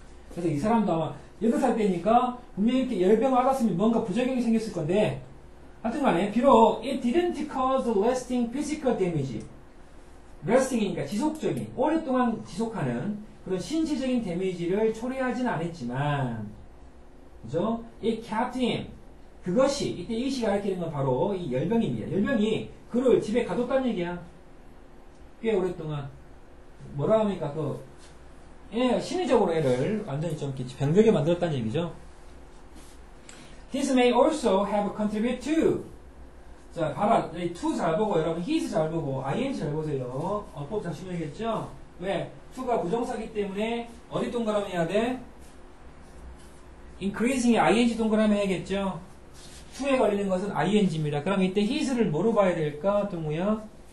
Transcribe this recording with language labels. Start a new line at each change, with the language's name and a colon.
Korean: 그래서 이 사람도 아마 8살 때니까 분명히 이렇게 열병을 앓았으면 뭔가 부작용이 생겼을 건데 하여튼 간에 비록
English: it didn't cause lasting physical damage
Korean: lasting이니까 지속적인 오랫동안 지속하는 그런 신체적인 데미지를 초래하지는 않았지만 그죠?
English: it kept him
Korean: 그것이 이때 이것이 가리키는 건 바로 이 열병입니다. 열병이 그를 집에 가뒀다는 얘기야. 꽤 오랫동안 뭐라 합니까? 심리적으로 애를 완전히 좀 병들게 만들었다는 얘기죠.
English: This may also have contributed to.
Korean: 자, 봐라. to 잘 보고, 여러분, his 잘 보고, ing 잘 보세요. 어법 잘 중요하겠죠? 왜? to가 부정사기 때문에 어디 동그라미 해야 돼? increasing에 ing 동그라미 해야겠죠? to에 걸리는 것은 ing입니다. 그럼 이때 his를 뭐로 봐야 될까? 동우야?